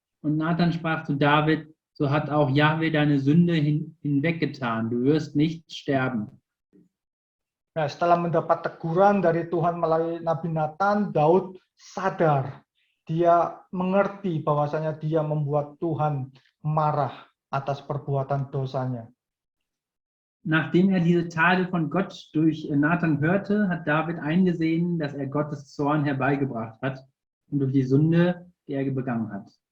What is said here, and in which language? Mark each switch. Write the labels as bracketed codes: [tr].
[de] Und Nathan sprach zu David, so hat auch Jahwe deine Sünde hinweggetan, du wirst nicht sterben. [id] Nah, setelah mendapat teguran dari Tuhan melalui Nabi Nathan, Daud sadar. Dia mengerti bahwasanya dia membuat Tuhan marah atas perbuatan dosanya. [de] Nachdem er diese Tadel von Gott durch Nathan hörte, hat David eingesehen, dass er Gottes Zorn herbeigebracht hat und durch die Sünde, die er begangen hat.